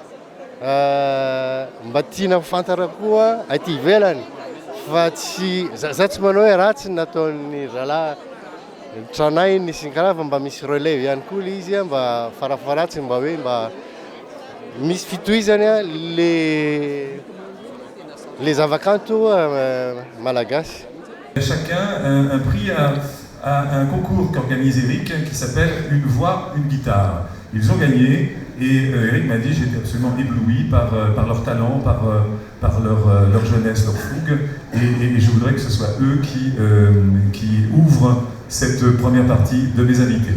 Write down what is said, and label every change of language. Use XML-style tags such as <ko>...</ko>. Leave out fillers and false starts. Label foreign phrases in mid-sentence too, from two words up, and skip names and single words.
<mg>Mba tiana fantara koa aty ivelany fa tsy za tsy manao hoe ratsy nataon'ny zalahy tranay nisy karaha fa mba misy relève ihany koa le izy mba farafaratsy mba hoe mba misy fitohizany les zavakanto malagasy.</mg> <fr>Chacun un prix à un concours qu'organise Eric qui s'appelle Une voix, une guitare. Ils ont gagné et Eric m'a dit j'étais absolument ébloui par leur talent, par leur jeunesse, leur fougue et je voudrais que ce soit eux qui ouvrent cette première partie de mes invités.</fr>